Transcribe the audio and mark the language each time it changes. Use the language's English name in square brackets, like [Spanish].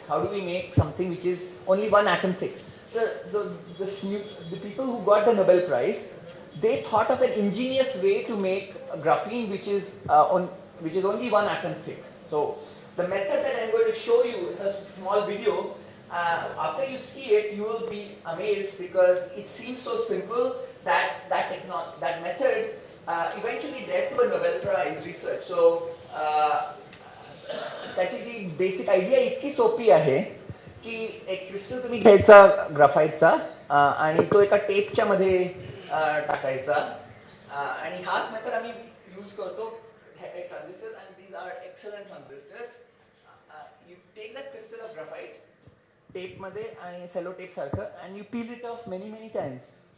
[English] How do we make something which is only 1 atom thick? The people who got the Nobel Prize, they thought of an ingenious way to make a graphene which is only 1 atom thick. So the method that I'm going to show you is a small video. After you see it, you will be amazed because it seems so simple that method eventually led to a Nobel Prize research. [Marathi] So त्याची जी basic idea इतकी सोपी आहे की एक crystal तुम्ही घ्यायचा ग्राफाईटचा आणि तो एका टेपच्या मध्ये टाकायचा आणि हाच मेथड आम्ही यूज करतो transistor [English] and these are excellent transistors. You take that crystal of graphite tape [Marathi] मध्ये आणि सेलो टेप सारखं [English] and you peel it off many times.